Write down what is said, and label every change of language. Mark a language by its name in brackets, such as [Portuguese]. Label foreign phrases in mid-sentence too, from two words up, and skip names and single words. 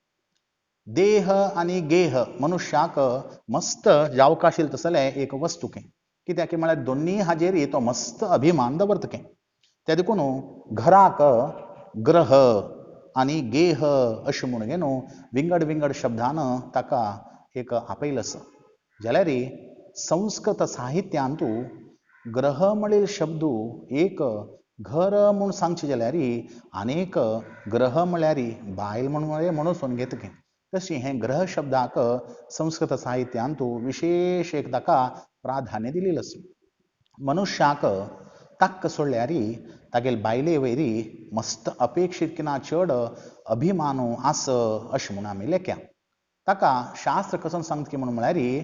[Konkani] देह आनी गेह मनुष्याक मस्त जावका आशिल्लें तसलें एक वस्तुकें कित्याक म्हळ्यार दोनी हाजेर तो मस्त अभिमान दवरतकें ते देखून घराक ग्रह आनी गेह अशें म्हणून घे न्हू विंगड विंगड शब्दान ताका एक आपयला आसा जाल्यार संस्कृत साहित्यांत ग्रह म्हणील शब्द एक घर म्हूण सांगचे जाल्यार आनेक ग्रह म्हळ्यार बायल म्हणून घेतकें तशी हें ग्रह शब्दाक संस्कृत साहित्यांत विशेष एक ताका प्राधान्य दिलेलें आसा मनुष्याक ताक्क सोडल्यार तागेल बायले वयरी मस्त अपेक्षीत किना चड अभिमानू आस अशें म्हूण आमी लेख्या ताका शास्त्र कसो सांगता म्हणून म्हळ्यार